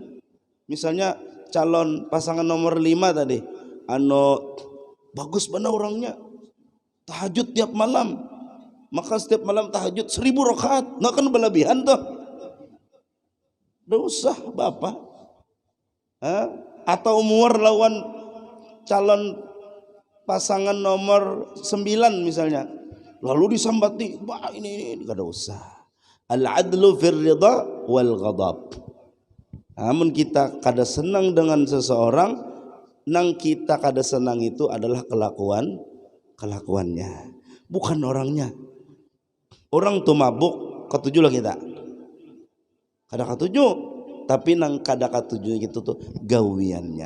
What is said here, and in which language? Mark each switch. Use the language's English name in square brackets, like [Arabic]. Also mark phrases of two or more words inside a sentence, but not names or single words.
[Indonesian] Misalnya calon pasangan nomor 5 tadi, bagus benar orangnya, tahajud tiap malam, maka setiap malam tahajud 1000 rakaat, nggak kan berlebihan tuh, dosa bapak. Atau umur lawan calon pasangan nomor 9 misalnya, lalu disambati, wah ini gak ada usah. [Arabic] Al-adlu fir ridha wal ghadab. [Banjar] Namun kita kada senang dengan seseorang, nang kita kada senang itu adalah kelakuannya, bukan orangnya. Orang tuh mabuk ketujuh lah kita, kada ketujuh, tapi nang kada ketujuh itu tuh gawiannya.